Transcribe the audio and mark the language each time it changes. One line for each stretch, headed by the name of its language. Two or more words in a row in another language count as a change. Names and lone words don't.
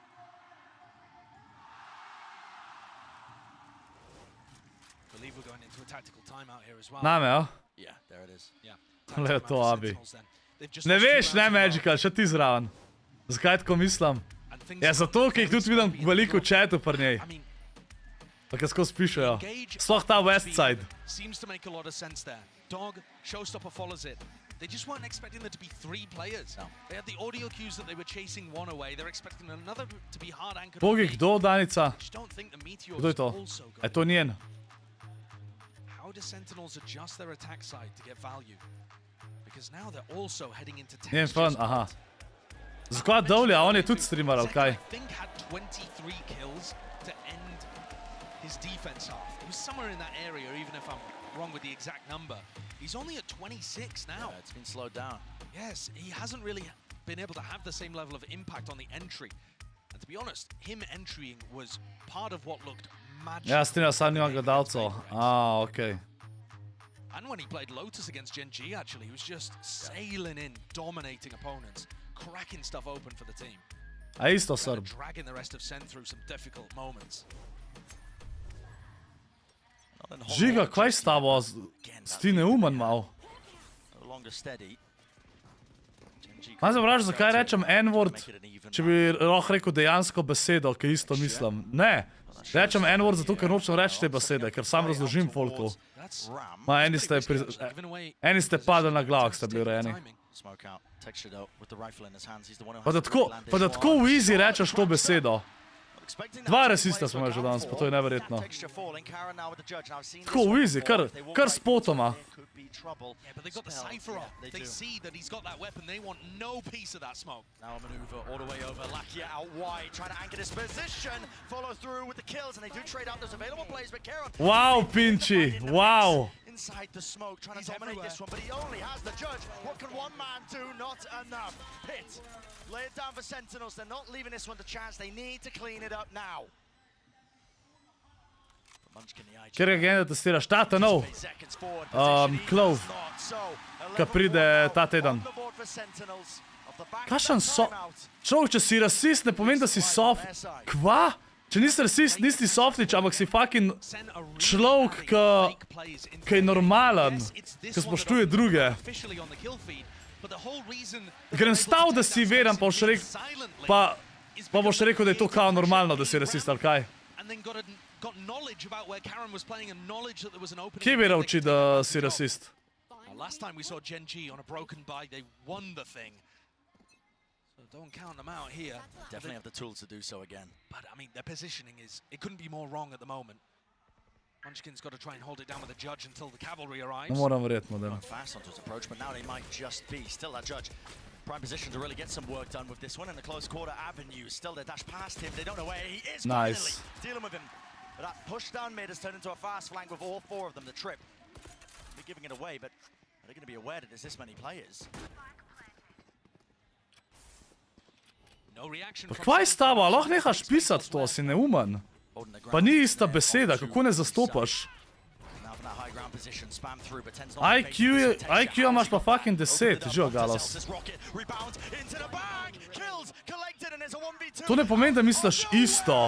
English: I believe we're going into a tactical timeout here as well.
Slovenian: Name, ja?
English: Yeah, there it is. Yeah.
Slovenian: Le to, Abi. Ne veš, ne, Magical, še ti zraven. Zakaj tako mislim? Ja, zato, ker jih tudi vidim veliko v chatu pri njej. Tako skozi pišejo. Sploh ta Westside.
English: Seems to make a lot of sense there. Dog, showstopper follows it. They just weren't expecting there to be 3 players. No. They had the audio cues that they were chasing one away. They're expecting another to be hard anchored.
Slovenian: Bogi, kdo, Danica? Kdo je to? Je to njen?
English: How do Sentinels adjust their attack side to get value? Because now they're also heading into
Slovenian: Njen fan, aha. Zakaj Dovlja, on je tudi streamer, ali kaj?
English: I think had 23 kills to end his defense half. He was somewhere in that area, even if I'm wrong with the exact number. He's only at 26 now. Yeah, it's been slowed down. Yes, he hasn't really been able to have the same level of impact on the entry. And to be honest, him entering was part of what looked magical.
Slovenian: Ja, streamer sam nima gledalcev. Okej.
English: And when he played Lotus against Gen G, actually, he was just sailing in, dominating opponents, cracking stuff open for the team.
Slovenian: A isto Srb.
English: Dragging the rest of Sen through some difficult moments.
Slovenian: Žiga, kaj s tabo? Si ti neumen mal? Kaj zavražam, zakaj rečem N-word, če bi lahko rekel dejansko besedo, ki isto mislim? Ne, rečem N-word zato, ker nočem reči te besede, ker sam razložim folku. Ma, eni ste padali na glavo, ste bili rejeni. Pa da tako v easy rečeš to besedo. Dva rasista smo imeli že danes, pa to je neverjetno. Tako v easy, kar spotoma.
English: Yeah, but they got the cipher up. They see that he's got that weapon. They want no piece of that smoke. Now a maneuver all the way over. Lakia out wide, trying to anchor this position. Follow through with the kills, and they do trade out those available plays. But Karen, wow, Pinchi, wow. Inside the smoke, trying to dominate this one, but he only has the judge. What can one man do? Not enough. Hit. Lay it down for Sentinels. They're not leaving this one to chance. They need to clean it up now.
Slovenian: Ker je agenda testiraš, tata nov, Clove, ka pride ta teden. Kašen človek, če si rasist, ne pomeni, da si soft. Kva? Če nisi rasist, nisi softič, ampak si fucking človek, ki je normalen, ki spoštuje druge. Ker je stav, da si veren, pa boš rekel, da je to kao normalno, da si rasist, ali kaj? Kje bi nauči, da si rasist?
English: Last time we saw Gen G on a broken buy, they won the thing. So don't count them out here. Definitely have the tools to do so again. But I mean, their positioning it couldn't be more wrong at the moment. Munchkin's got to try and hold it down with the judge until the cavalry arrives.
Slovenian: Moram verjetno, da.
English: Fast onto his approach, but now they might just be still that judge. Prime position to really get some work done with this one in the close quarter avenue. Still they dash past him. They don't know where he is. Nice. Dealing with him. But that push down mid has turned into a fast flank with all four of them. The trip. They're giving it away, but are they going to be aware that there's this many players? No reaction.
Slovenian: Pa kva je s tabo? Lahko nehaš pisati to, si neumen. Pa ni ista beseda, kako ne zastopaš? IQ imaš pa fucking 10, živo galas. To ne pomeni, da misliš isto.